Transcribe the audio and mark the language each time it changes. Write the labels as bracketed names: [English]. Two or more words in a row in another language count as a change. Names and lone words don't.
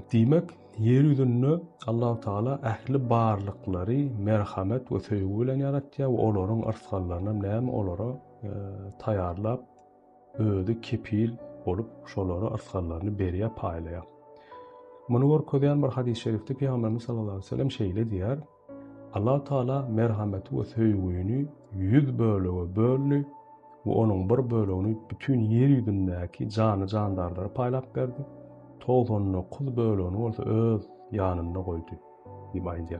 [Turkmen] Diýmek ýerüzünde Allah Taala ähli barlyklary merhamet we söýgü bilen yaratýar we olaryň yrtgallaryny näme olara taýarlap özü kepil bolup şolary yrtgallaryny berýär, paýlaýar. Muny görkezýän bir hadis-i şerifde Peygamberimiz [Arabic] صلى الله عليه وسلم [Turkmen] şeýle diýär: Allah Taala merhameti we söýgüni 100 bölege böldi we onuň bir bölegini bütün ýer ýüzündäki jany jandarlara paýlap berdi. 99 bölegini bolsa öz ýanynda goýdy diýip aýdýar.